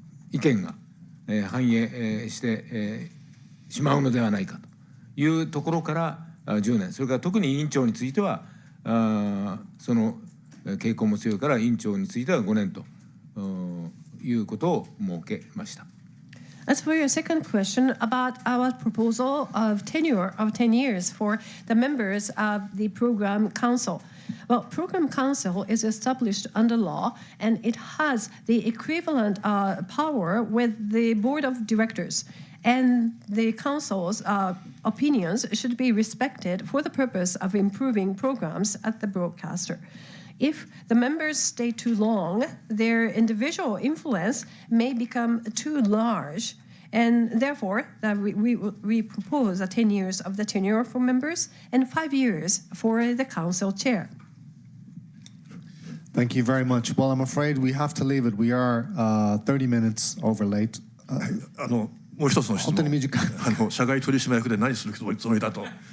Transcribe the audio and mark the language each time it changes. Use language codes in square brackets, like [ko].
[ja] 意見が、反映してしまうのではないかというところから10年、それから特に委員長についてはその傾向も強いから、委員長については5年ということを設けました。 [en] As for your second question about our proposal of tenure of 10 years for the members of the Program Council. Well, Program Council is established under law, and it has the equivalent power with the Board of Directors. And the Council's opinions should be respected for the purpose of improving programs at the broadcaster. if the members stay too long, their individual influence may become too large. And therefore, we propose 10 years of the tenure for members and 5 years for the council chair. Thank you very much. Well, I'm afraid we have to leave it. We are 30 minutes over late. [ja] もう一つの質問、社外取締役で何するつもりだと。